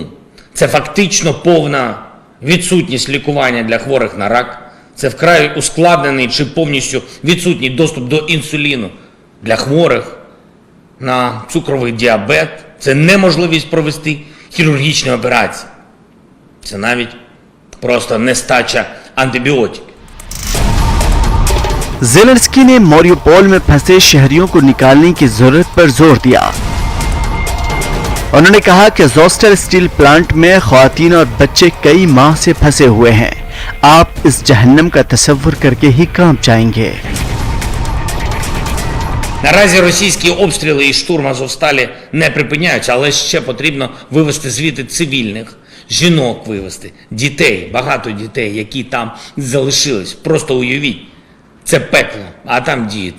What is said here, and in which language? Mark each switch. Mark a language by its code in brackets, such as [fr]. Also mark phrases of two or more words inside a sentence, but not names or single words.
[uk] Це фактично повна відсутність лікування для хворих на рак, це вкрай ускладнений чи повністю відсутній доступ до інсуліну для хворих на цукровий діабет, це неможливість провести хірургічні операції, це навіть просто нестача антибіотиків. [hi] ज़ेलेंस्की ने मारिउपोल में फंसे शहरियों को निकालने की जरूरत पर जोर दिया। उन्होंने कहा कि ज़ोस्टर स्टील प्लांट में ख़वातीन और बच्चे कई माह से फंसे हुए हैं। आप इस जहन्नम का तसव्वुर करके ही कांप जाएंगे। [uk] Наразі російські обстріли і штурм Азовсталі не припиняються, але ще потрібно вивести звідти цивільних, жінок вивести, дітей, багато дітей, які там залишились. Просто уявіть, це пекло, а там діти.